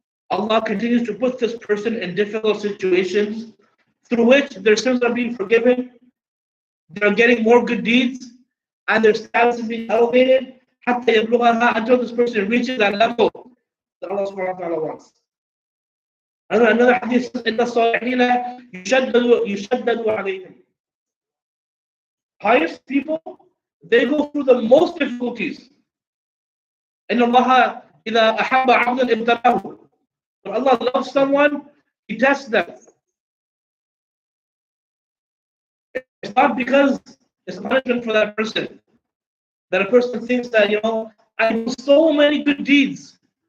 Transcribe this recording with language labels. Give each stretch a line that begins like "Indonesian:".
English: Allah continues to put this person in difficult situations through which their sins are being forgiven, they're getting more good deeds, and their status is being elevated
Arabic: حتى يبلغها,
English: until this person reaches that level that Allah subhanahu wa ta'ala wants. Another hadith says,
Arabic: إِنَّ الصَّالِحِينَ يُشَدَّدُ عَلَيْهِمْ.
English: Pious people, they go through the most difficulties.
Arabic: إِنَّ اللَّهَ إِذَا أَحَبَّ عَبْدًا ابْتَلَاهُ.
English: When Allah loves someone, He tests them. It's not because it's punishment for that person. That a person thinks that, I do so many good deeds.